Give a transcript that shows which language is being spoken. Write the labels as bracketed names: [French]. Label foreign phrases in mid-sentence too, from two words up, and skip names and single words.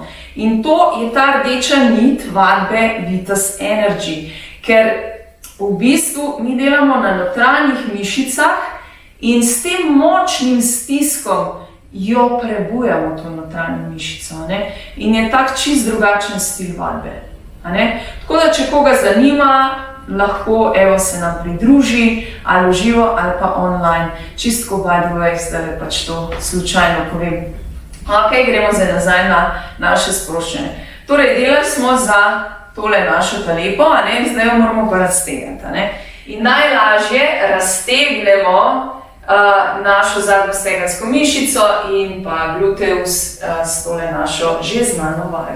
[Slovenian] In to je ta rdeča nit vadbe Vitas Energy, ker v bistvu mi delamo na notranjih mišicah in s tem močnim stiskom jo prebujamo to notranjo mišico. In je tak čist drugačen stil vadbe. Tako da, če koga zanima, lahko se nam pridruži, ali v živo, ali pa online. Čistko [English] by the way, [Slovenian] zdaj pač to slučajno povem. Ok, gremo zdaj nazaj na naše sproščanje. Torej, delali smo za tole našo talepo, zdaj jo moramo pa raztegniti. In najlažje raztegnemo našo zadnjo stegensko mišico in pa gluteus s tole našo že znano vajo.